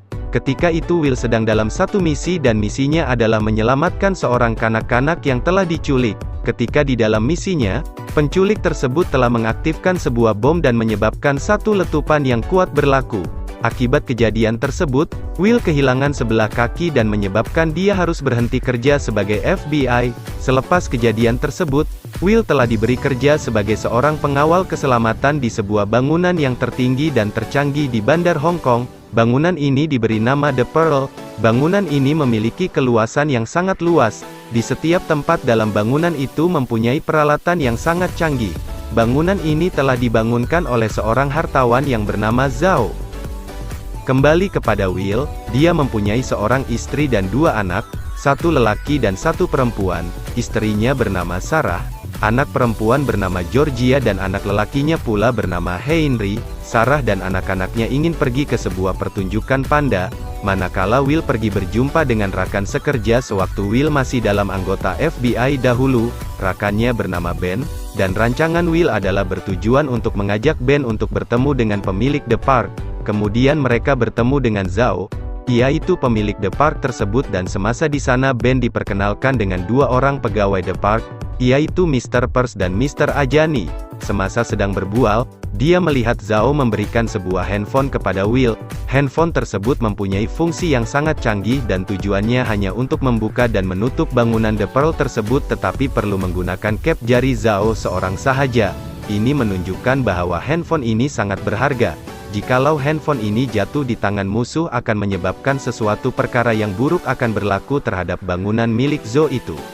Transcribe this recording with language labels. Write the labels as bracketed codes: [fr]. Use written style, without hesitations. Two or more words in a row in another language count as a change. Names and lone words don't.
[ms] Ketika itu Will sedang dalam satu misi dan misinya adalah menyelamatkan seorang kanak-kanak yang telah diculik. Ketika di dalam misinya, penculik tersebut telah mengaktifkan sebuah bom dan menyebabkan satu letupan yang kuat berlaku. Akibat kejadian tersebut, Will kehilangan sebelah kaki dan menyebabkan dia harus berhenti kerja sebagai FBI. Selepas kejadian tersebut, Will telah diberi kerja sebagai seorang pengawal keselamatan di sebuah bangunan yang tertinggi dan tercanggih di Bandar Hong Kong. Bangunan ini diberi nama The Pearl. Bangunan ini memiliki keluasan yang sangat luas. Di setiap tempat dalam bangunan itu mempunyai peralatan yang sangat canggih. Bangunan ini telah dibangunkan oleh seorang hartawan yang bernama Zhao. Kembali kepada Will, dia mempunyai seorang istri dan dua anak, satu lelaki dan satu perempuan. Istrinya bernama Sarah, anak perempuan bernama Georgia dan anak lelakinya pula bernama Henry. Sarah dan anak-anaknya ingin pergi ke sebuah pertunjukan panda, manakala Will pergi berjumpa dengan rakan sekerja sewaktu Will masih dalam anggota FBI dahulu. Rakannya bernama Ben, dan rancangan Will adalah bertujuan untuk mengajak Ben untuk bertemu dengan pemilik The Park. Kemudian mereka bertemu dengan Zhao, yaitu pemilik The Park tersebut, dan semasa di sana Ben diperkenalkan dengan dua orang pegawai The Park, yaitu Mr. Purse dan Mr. Ajani. Semasa sedang berbual, dia melihat Zhao memberikan sebuah handphone kepada Will. Handphone tersebut mempunyai fungsi yang sangat canggih dan tujuannya hanya untuk membuka dan menutup bangunan The Pearl tersebut, tetapi perlu menggunakan kep jari Zhao seorang sahaja. Ini menunjukkan bahwa handphone ini sangat berharga. Jikalau handphone ini jatuh di tangan musuh akan menyebabkan sesuatu perkara yang buruk akan berlaku terhadap bangunan milik Zhao itu.